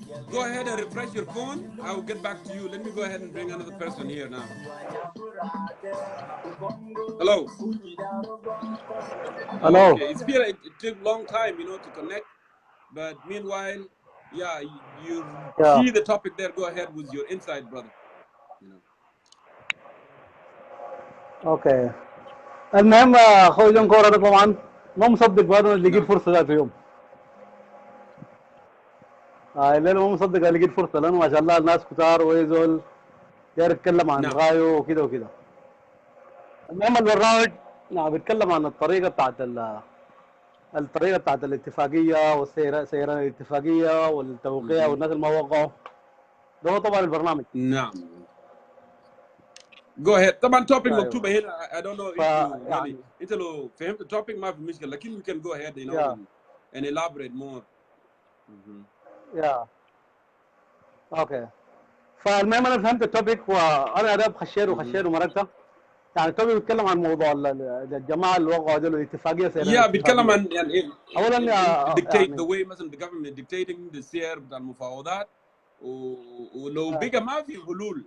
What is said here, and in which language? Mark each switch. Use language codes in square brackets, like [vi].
[en] Go ahead and refresh your phone. I will get back to you. Let me go ahead and bring another person here now. Hello. Hello. Okay. It took a long time, to connect. But meanwhile, yeah, you see the topic there. Go ahead with your insight, brother. [ar] اوكي المهم اخوي جونكور انا طبعا ما مصدق برضه لقيت فرصه ذات يوم. الليله ما مصدق لقيت فرصه لانه ما شاء الله الناس كتار ويزول داير يتكلم عن غايو وكده وكده. المهم البرنامج بيتكلم عن الطريقه بتاعت الاتفاقيه وسيران الاتفاقيه والتوقيع والناس اللي ما وقعوا. ده هو طبعا البرنامج. نعم. [en] Go ahead. [ar] طبعا topic مكتوبة هنا. [en] I don't know if you really [ar] انت لو فهمت التوبيك ما في مشكلة لكن [en] we can go ahead and elaborate more. [ar] اوكي. فالمهم انا فهمت التوبيك وانا اداب خشير ومرقته. يعني التوبيك بيتكلم عن موضوع الجماعه اللي وقعوا دول الاتفاقيه بيتكلم عن يعني اولا [en] dictate the way [ar] مثلا [en] the government dictating the [ar] سير بتاع المفاوضات ولو بقى ما في حلول.